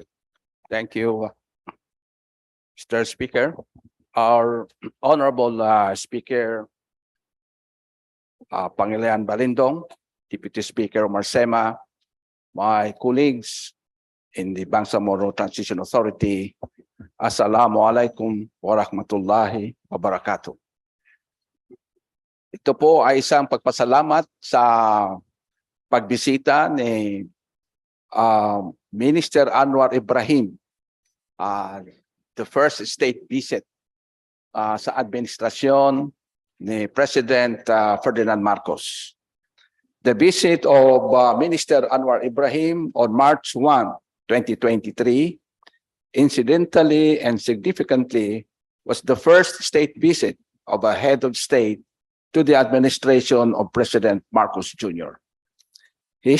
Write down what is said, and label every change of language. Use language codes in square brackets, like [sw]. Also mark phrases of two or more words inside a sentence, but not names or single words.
[en] Thank you, Mr. Speaker. Our Honorable Speaker, Pangilinan Balindong, Deputy Speaker Marsema, my colleagues in the Bangsamoro Transition Authority, [ar] السلام عليكم ورحمة الله وبركاته. [tl] Ito po ay isang pagpasalamat sa pagbisita ni Minister Anwar Ibrahim, [en] the first state visit [tl] sa administrasyon ni President Ferdinand Marcos. [en] The visit of Minister Anwar Ibrahim on March 1, 2023, incidentally and significantly, was the first state visit of a head of state to the administration of President Marcos Jr.